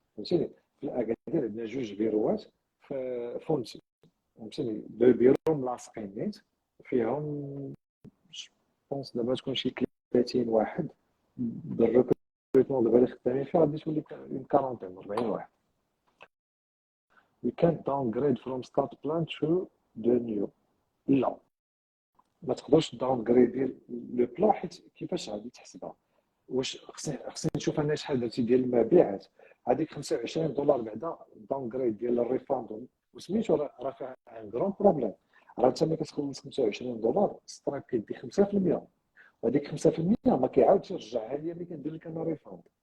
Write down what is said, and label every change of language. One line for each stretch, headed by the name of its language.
Arabic: فهمتيني؟ في اكادير عندنا جوج بيروات في فونتي، فهمتيني؟ دو بيرو ملاصقين نيت فيهم بونس دابا تكون شي 30 واحد. بالريكروتمون دابا اللي خدامين فيه غادي تولي 40 واحد.
English: We can't downgrade from start plan to the new.
Arabic: لا، ما تقدرش داونغريدي لو بلا، حيت كيفاش غادي تحسبها؟ واش خصني نشوف انا شحال درتي ديال المبيعات. هذيك 25 دولار بعدا داونغريد ديال الريفاند وسميتو راه فيها ان غران بروبليم. راه انت ملي كتخلص 25 دولار ستراك كيدي 5%، وهذيك 5% ما كيعاودش يرجعها ليا ملي كندير لك انا ريفاند.